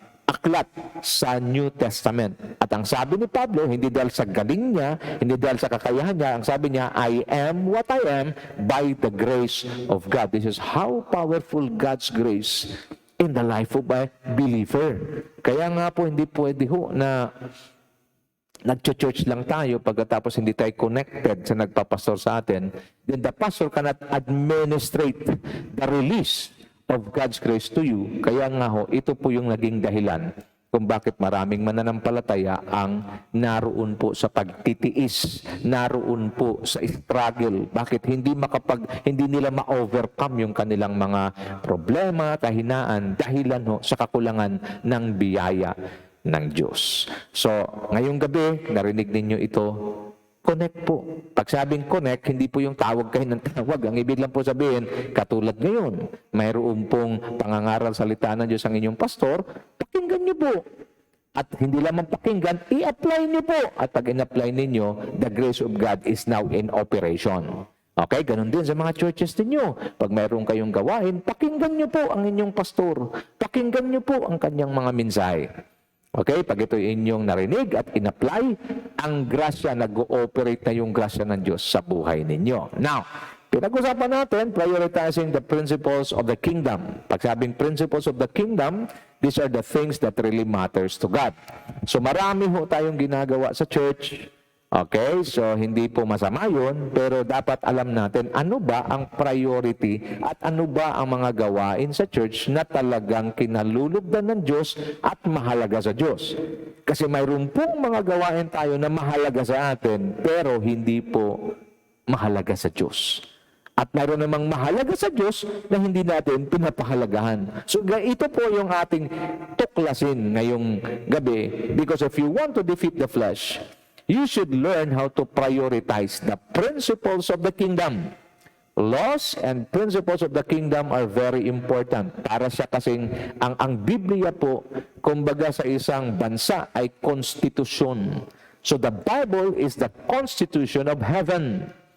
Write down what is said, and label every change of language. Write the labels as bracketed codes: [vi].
[tl] aklat sa New Testament. At ang sabi ni Pablo, hindi dahil sa galing niya, hindi dahil sa kakayahan niya, ang sabi niya, [en] I am what I am by the grace of God. This is how powerful God's grace in the life of a believer. [tl] Kaya nga po, hindi pwede ho na nag-church lang tayo pagkatapos hindi tayo connected sa nagpapastor sa atin, [en] then the pastor cannot administrate the release of God's grace to you. [tl] Kaya nga ho, ito po yung naging dahilan kung bakit maraming mananampalataya ang naroon po sa pagtitiis, naroon po sa struggle. Bakit hindi nila ma-overcome yung kanilang mga problema, kahinaan, dahilan ho sa kakulangan ng biyaya ng Diyos. So, ngayong gabi, narinig ninyo ito, connect po. Pag sabing connect, hindi po yung tawag kayo ng tawag. Ang ibig lang po sabihin, katulad ngayon, mayroon pong pangangaral salita ng Diyos ang inyong pastor, pakinggan niyo po. At hindi lamang pakinggan, i-apply niyo po. At pag in-apply ninyo, [en] the grace of God is now in operation. [tl] Okay, ganun din sa mga churches ninyo. Pag mayroon kayong gawain, pakinggan niyo po ang inyong pastor. Pakinggan niyo po ang kanyang mga mensahe. Okay, pag ito inyong narinig at in-apply, ang grasya, nag-ooperate na yung grasya ng Diyos sa buhay ninyo. [en] Now, [tl] pinag-usapan natin, [en] prioritizing the principles of the kingdom. [tl] Pag sabing [en] principles of the kingdom, these are the things that really matters to God. [tl] So marami ho tayong ginagawa sa church. Okay, so hindi po masama yun, pero dapat alam natin ano ba ang priority at ano ba ang mga gawain sa church na talagang kinalulugdan ng Diyos at mahalaga sa Diyos. Kasi mayroon pong mga gawain tayo na mahalaga sa atin, pero hindi po mahalaga sa Diyos. At mayroon namang mahalaga sa Diyos na hindi natin pinapahalagahan. [en] So [tl] ito po yung ating tuklasin ngayong gabi, [en] because if you want to defeat the flesh, you should learn how to prioritize the principles of the kingdom. Laws and principles of the kingdom are very important. [tl] Para siya kasing ang Biblia po, kumbaga sa isang bansa ay konstitusyon. [en] So the Bible is the constitution of heaven.